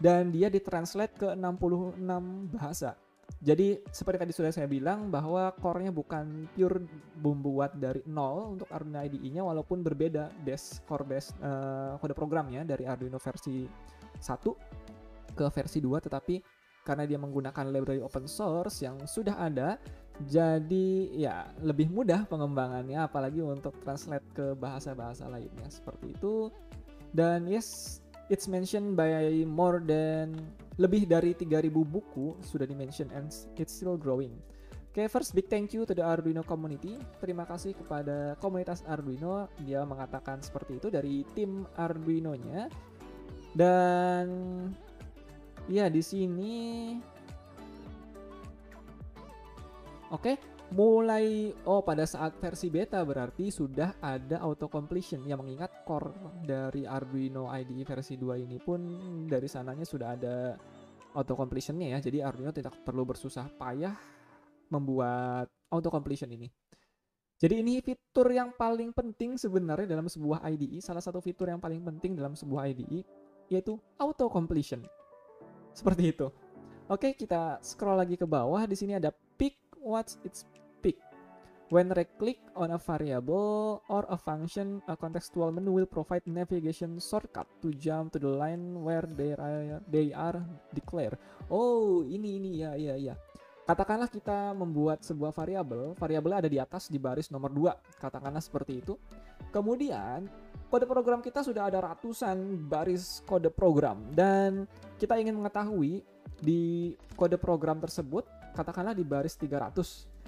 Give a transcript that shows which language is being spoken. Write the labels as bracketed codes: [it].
[id] Dan dia ditranslate ke 66 bahasa. Jadi seperti tadi sudah saya bilang bahwa core-nya bukan pure membuat dari nol untuk Arduino IDE-nya, walaupun berbeda core base kode programnya dari Arduino versi 1 ke versi 2, tetapi karena dia menggunakan library open source yang sudah ada, jadi ya lebih mudah pengembangannya, apalagi untuk translate ke bahasa-bahasa lainnya seperti itu. Dan [en] yes, it's mentioned by more than [id] lebih dari 3000 buku sudah di-mention [en] and it's still growing. Okay, first big thank you to the Arduino community. [id] Terima kasih kepada komunitas Arduino, dia mengatakan seperti itu dari tim Arduino-nya. Dan ya di sini oke, mulai pada saat versi beta berarti sudah ada auto completion. Ya, mengingat core dari Arduino IDE versi 2 ini pun dari sananya sudah ada auto completion-nya ya. Jadi Arduino tidak perlu bersusah payah membuat auto completion ini. Jadi ini fitur yang paling penting sebenarnya dalam sebuah IDE. Salah satu fitur yang paling penting dalam sebuah IDE yaitu auto completion. Seperti itu. Oke, kita scroll lagi ke bawah. Di sini ada [en] pick what's its pick. When right-click on a variable or a function, a contextual menu will provide navigation shortcut to jump to the line where they are declared. [id] Oh, ini ya. Katakanlah kita membuat sebuah variabel ada di atas di baris nomor 2, katakanlah seperti itu. Kemudian kode program kita sudah ada ratusan baris kode program dan kita ingin mengetahui di kode program tersebut, katakanlah di baris 300.